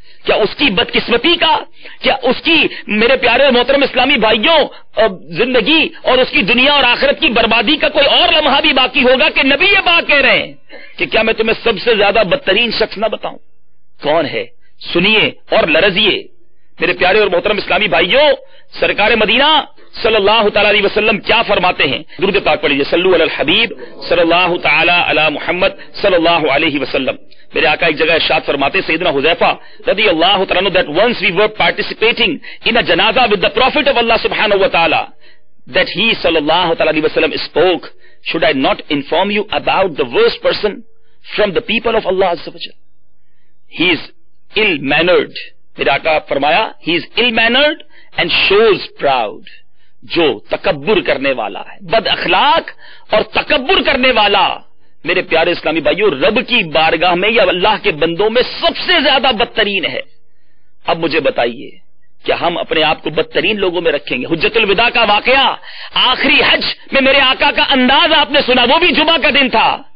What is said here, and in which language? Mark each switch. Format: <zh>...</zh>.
<ur>کیا اس کی بدقسمتی کا، کیا اس کی میرے پیارے اور محترم اسلامی بھائیوں زندگی اور اس کی دنیا اور آخرت کی بربادی کا کوئی اور لمحہ بھی باقی ہوگا کہ نبی یہ بات کہہ رہے ہیں کہ کیا میں تمہیں سب سے زیادہ بدترین شخص نہ بتاؤں؟ کون ہے؟ سنیے اور لرزیے. میرے پیارے اور محترم اسلامی بھائیوں، سرکار مدینہ صلی اللہ تعالی علیہ وسلم کیا فرماتے ہیں؟ درود پاک پڑھیے.</ur> <ar>صلو علی الحبیب صلی اللہ تعالی علی محمد صلی اللہ علیہ وسلم.</ar> <ur>میرے آقا ایک جگہ ارشاد فرماتے، سیدنا حذیفہ رضی اللہ تعالیٰ عنہ,</ur> <en>that once we were participating in a janaza with the Prophet of Allah subhanahu wa ta'ala, that he sallallahu ta'ala alayhi wa sallam spoke, should I not inform you about the worst person from the people of Allah azza wa jal? He is ill-mannered.</en> <ur>میرے آقا فرمایا</ur> <en>he is ill-mannered and shows proud.</en> <ur>جو تکبر کرنے والا ہے، بد اخلاق اور تکبر کرنے والا، میرے پیارے اسلامی بھائیوں رب کی بارگاہ میں یا اللہ کے بندوں میں سب سے زیادہ بدترین ہے. اب مجھے بتائیے کہ ہم اپنے آپ کو بدترین لوگوں میں رکھیں گے؟ حجت الوداع کا واقعہ، آخری حج میں میرے آقا کا انداز آپ نے سنا، وہ بھی جمعہ کا دن تھا.</ur>